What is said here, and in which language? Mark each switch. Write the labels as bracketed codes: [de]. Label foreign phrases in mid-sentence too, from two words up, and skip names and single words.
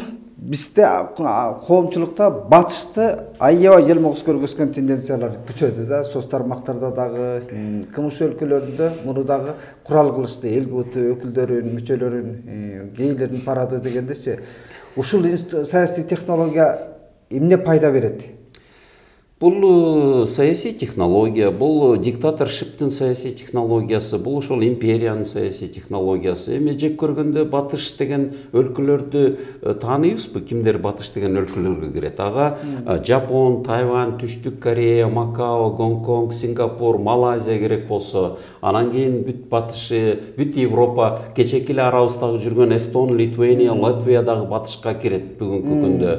[ky] Бизде коомчулукта батышты аябай желмогуз көргөзгөн тенденциялар күчөдү да. Соц тармактарда дагы, кымыш өлкөлөрүндө муну дагы курал кылышты. ЛГБТ өкүлдөрүн, мүчөлөрүн, гейлердин парады дегендечи. Ушул саясий технология эмне пайда берет? [kk] Бұл саяси технология, бұл диктаторшиптің саяси технологиясы, бұл ошол империяның саяси технологиясы. [ky] Эми жек көргөндө батыш деген өлкөлөрдү тааныйбызбы? Кимдер батыш деген өлкөлөргө кирет? Ага Жапон, Тайвань, Түштүк Корея, Макао, Гонконг, Сингапур, Малайзия керек болсо, анан кийин бүт батышы, бүт Европа, кечеки эле арабыздагы жүргөн Эстон, Литвания, Латвия дагы батышка кирет бүгүнкү күндө.